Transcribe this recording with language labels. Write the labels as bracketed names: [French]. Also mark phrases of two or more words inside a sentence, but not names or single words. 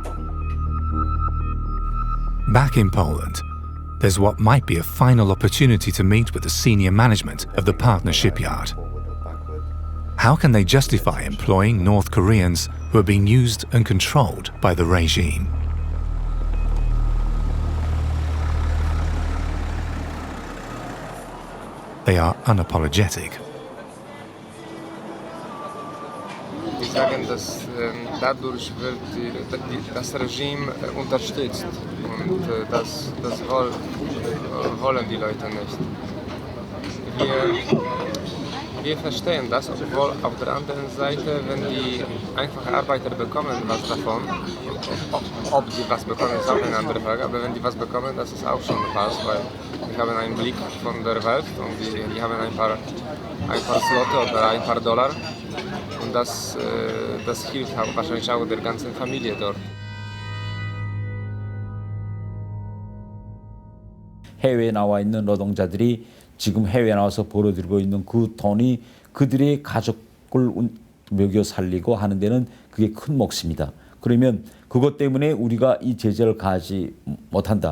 [English] Back in Poland, there's what might be a final opportunity to meet with the senior management of the partner shipyard. How can they justify employing North Koreans who are being used and controlled by the regime? They are unapologetic. [German] Die sagen, dass dadurch wird das Regime unterstützt und das wollen die Leute nicht. Wir verstehen das, obwohl auf der anderen Seite, wenn die einfachen Arbeiter bekommen was davon, ob die was bekommen, ist auch eine andere Frage, aber wenn die was bekommen, das ist auch schon was, weil wir haben einen Blick von der Welt und die haben ein paar Zloty oder ein paar Dollar und das hilft wahrscheinlich auch der ganzen Familie dort. [Korean] 해외에 나와 있는 노동자들이 지금 해외에 나와서 벌어들이고 있는 그 돈이 그들의 가족을 먹여 살리고 하는 데는 그게 큰 몫입니다. 그러면 그것 때문에 우리가 이 제재를 가지 못한다.